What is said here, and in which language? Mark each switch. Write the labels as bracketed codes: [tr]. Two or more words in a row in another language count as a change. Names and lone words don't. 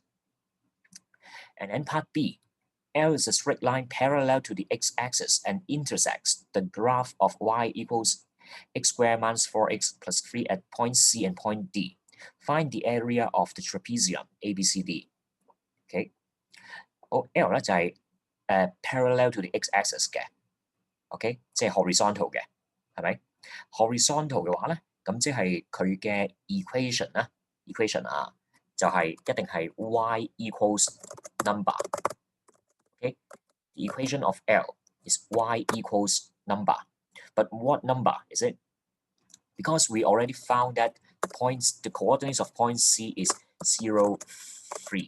[en] And then part B, L is a straight line parallel to the x-axis and intersects the graph of y equals x squared minus 4x plus 3 at point C and point D. Find the area of the trapezium ABCD. [yue] Okay， 好 L 咧就係 [en] parallel to the x-axis [yue] 嘅 ，OK， 即係 horizontal 嘅，係咪 ？horizontal 嘅話咧，咁即係佢嘅 equation 啦 ，equation 啊，就係一定係 [en] y equals number。 Okay, the equation of L is y equals number. But what number is it? Because we already found that the coordinates of point C is 0, 3.